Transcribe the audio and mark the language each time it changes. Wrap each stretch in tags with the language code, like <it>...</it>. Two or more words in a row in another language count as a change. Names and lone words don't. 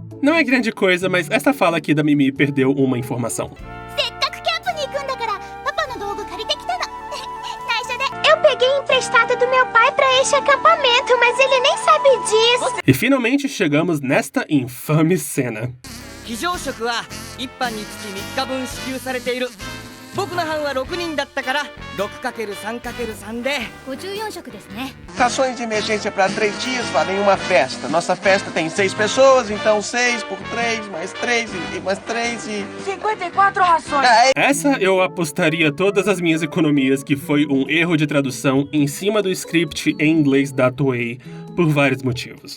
<pt>Não é grande coisa, mas essa fala aqui da Mimi perdeu uma informação. Eu peguei emprestado do meu pai pra este acampamento, mas ele nem sabe disso. E finalmente chegamos nesta infame cena.</pt> <ja>非常食は1班につき3日分支給されている。僕の班は6人だったから 6×3×3 で 54食ですね。</ja> <pt>Rações de emergência para 3 dias valem uma festa. Nossa festa tem 6 pessoas, então 6 por 3, mais 3 e mais 3 e... 54 rações. Essa eu apostaria todas as minhas economias que foi um erro de tradução em cima do script em inglês da Toei, por vários motivos.</pt>